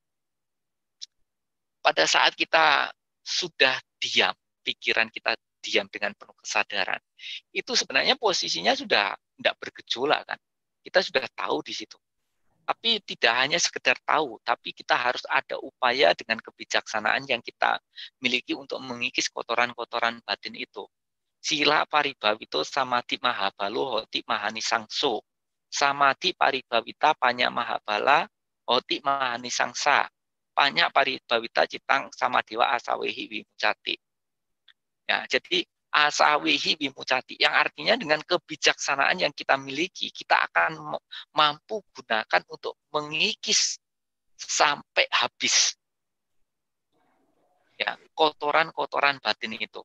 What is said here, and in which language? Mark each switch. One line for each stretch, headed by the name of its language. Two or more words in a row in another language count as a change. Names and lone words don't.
Indonesian: Pada saat kita sudah diam, pikiran kita diam dengan penuh kesadaran, itu sebenarnya posisinya sudah tidak bergejolak kan. Kita sudah tahu di situ. Tapi tidak hanya sekedar tahu, tapi kita harus ada upaya dengan kebijaksanaan yang kita miliki untuk mengikis kotoran-kotoran batin itu.
Pali: Sila paribawito samadhi mahabalo hoti mahanisangso. Samadhi paribawita panya mahabala hoti mahanisangsa. Panya paribawita citang samadhiwa asawehi wimucati.
Indonesian: Ya, jadi
Pali: asawehi wimucati
Indonesian: yang artinya dengan kebijaksanaan yang kita miliki, kita akan mampu gunakan untuk mengikis sampai habis ya kotoran-kotoran batin itu.